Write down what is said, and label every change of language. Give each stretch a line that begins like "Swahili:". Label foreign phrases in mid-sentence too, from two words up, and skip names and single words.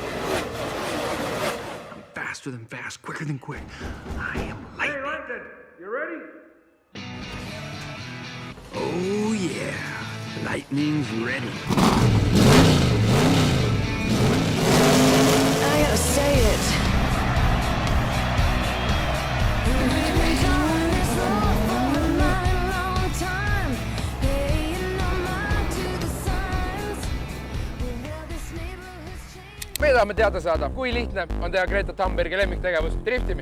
English: I'm faster than fast, quicker than quick. I am lightning. Hey, London, you ready? Oh, yeah. Lightning's ready. I gotta say it.
Estonian: Me tahame teada saada, kui lihtne on teha Greta Thunbergi lemmiktegevus driftimist.